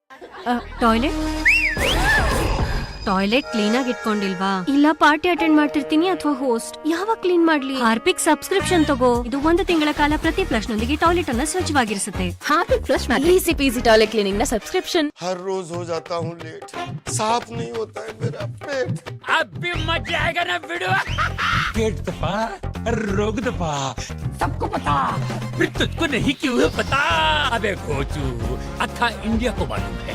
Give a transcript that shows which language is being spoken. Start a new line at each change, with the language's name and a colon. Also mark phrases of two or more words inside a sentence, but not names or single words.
English: toilet clean
Kannada: ಆಗಿ ಇಟ್ಕೊಂಡಿಲ್ವಾ? ಇಲ್ಲ,
English: party attend
Kannada: ಮಾಡ್ತಿರ್ತೀನಿ ಅಥವಾ ಹೋಸ್ಟ್. ಯಾವಾಗ ಕ್ಲೀನ್ ಮಾಡ್ಲಿ? ಹಾರ್ಪಿಕ್ ಸಬ್ಸ್ಕ್ರಿಪ್ಷನ್ ತಗೋ. ಇದು 1 ತಿಂಗಳ ಕಾಲ ಪ್ರತಿ ಫ್ಲಶ್ ನೊಂದಿಗೆ ಟಾಯ್ಲೆಟ್ ಅನ್ನ ಸ್ವಚ್ಛವಾಗಿರಿಸುತ್ತೆ.
English: Harpic Flush easy peasy toilet cleaning
Kannada: ನ ಸಬ್ಸ್ಕ್ರಿಪ್ಷನ್.
Hindi: हर रोज हो जाता हूँ लेट, साफ नहीं होता है मेरा पेट. अभी मजा आएगा ना वीडियो. पेट दबा, रोग दबा, सबको पता, फिर तुझको नहीं क्यों पता? अबे घोचू, अखा इंडिया को मालूम है.